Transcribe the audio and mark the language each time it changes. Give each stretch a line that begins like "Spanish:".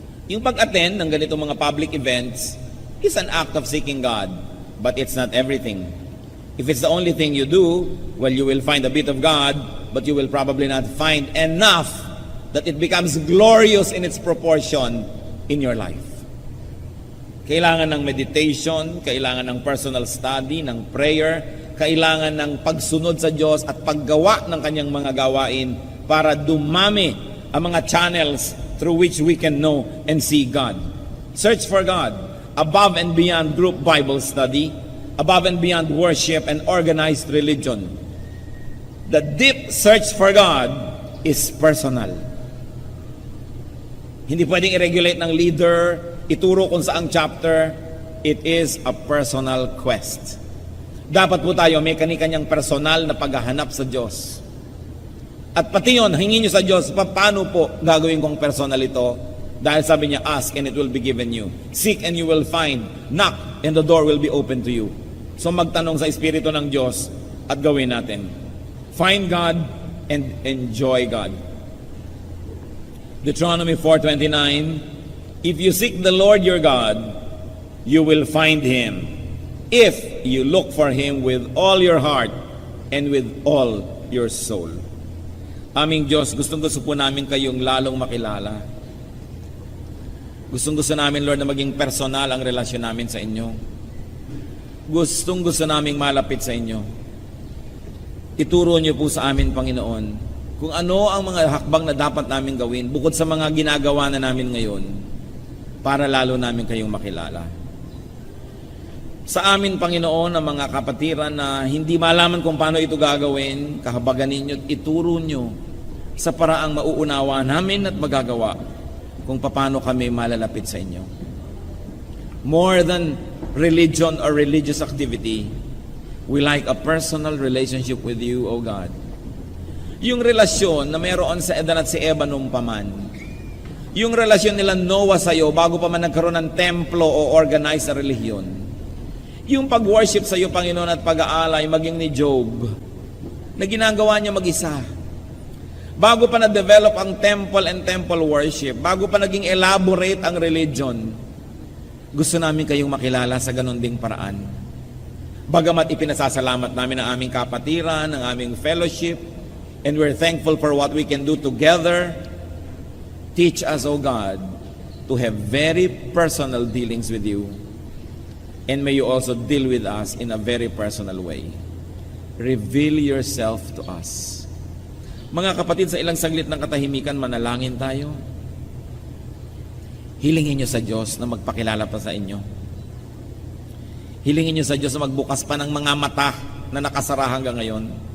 Filipino: Yung pag-attend ng ganitong mga public events
English: is an act of seeking God, but it's not everything. If it's the only thing you do, well, you will find a bit of God, but you will probably not find enough that it becomes glorious in its proportion in your life.
Filipino: Kailangan ng meditation, kailangan ng personal study, ng prayer, kailangan ng pagsunod sa Diyos at paggawa ng kanyang mga gawain para dumami ang mga
English: channels through which we can know and see God. Search for God above and beyond group Bible study, above and beyond worship and organized religion. The deep search for God is personal.
Filipino: Hindi pwedeng i-regulate ng leader, ituro kung saang chapter.
English: It is a personal quest.
Filipino: Dapat po tayo may kani-kanyang personal na paghahanap sa Diyos. At pati yun, hingin nyo sa Diyos, paano po gagawin kong personal ito? Dahil sabi niya,
English: ask and it will be given you. Seek and you will find. Knock and the door will be open to you.
Filipino: So magtanong sa Espiritu ng Diyos at gawin natin.
English: Find God and enjoy God. Deuteronomy 4:29, if you seek the Lord your God, you will find Him. If you look for Him with all your heart and with all your soul.
Filipino: Aming Diyos, gustong-gusto po namin kayong lalong makilala. Gustong-gusto namin, Lord, na maging personal ang relasyon namin sa inyo. Gustong-gusto namin malapit sa inyo. Ituro niyo po sa amin, Panginoon, kung ano ang mga hakbang na dapat namin gawin bukod sa mga ginagawa na namin ngayon para lalo namin kayong makilala. Sa amin, Panginoon, ang mga kapatiran na hindi malaman kung paano ito gagawin, kahabagan ninyo at ituro nyo sa paraang mauunawa namin at magagawa kung paano kami malalapit sa inyo.
English: More than religion or religious activity, we like a personal relationship with you, O God.
Filipino: Yung relasyon na mayroon sa Adan at si Eva nung paman, yung relasyon nila Noah sa iyo bago pa man nagkaroon ng templo o organized na relihiyon, yung pag-worship sa iyo, Panginoon, at pag-aalay, maging ni Job, na ginagawa niya mag-isa. Bago pa na-develop ang
English: temple and temple worship,
Filipino: bago pa naging elaborate ang religion, gusto namin kayong makilala sa ganon ding paraan. Bagamat ipinasasalamat namin ang aming kapatiran, ang aming fellowship,
English: and we're thankful for what we can do together, teach us, O God, to have very personal dealings with you. And may you also deal with us in a very personal way. Reveal yourself to us.
Filipino: Mga kapatid, sa ilang saglit ng katahimikan, manalangin tayo. Hilingin niyo sa Diyos na magpakilala pa sa inyo. Hilingin niyo sa Diyos na magbukas pa ng mga mata na nakasara hanggang ngayon.